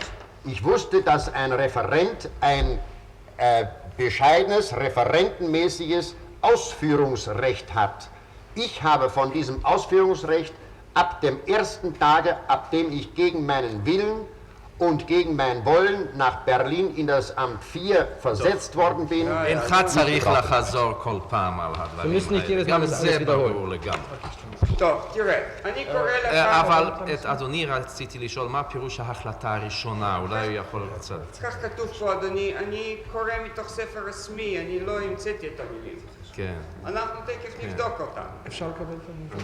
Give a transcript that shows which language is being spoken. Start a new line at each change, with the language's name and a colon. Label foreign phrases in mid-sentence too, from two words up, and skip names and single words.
German: Ich wusste, dass ein Referent ein bescheidenes, referentenmäßiges Ausführungsrecht hat. Ich habe von diesem Ausführungsrecht ab dem ersten Tage, ab dem ich gegen meinen Willen und gegen mein Wollen nach Berlin in das Amt 4 versetzt worden bin.
Hebrew: אינך צריך לחזור כל פעם על הדברים
German: müssen nicht jedes Mal
Hebrew: גם
German: das
Hebrew: זה
German: alles wiederholen.
Hebrew: ברור לגמרי. טוב, תראה, אני קורא לך... אבל את אדוני רציתי לשאול, מה פירוש ההחלטה הראשונה? אולי הוא יכול קצת... כך כתוב פה, אדוני, אני קורא מתוך ספר רשמי, אני לא המצאתי את המילים. כן. אנחנו תכף נבדוק אותם. אפשר לקבל את המילים?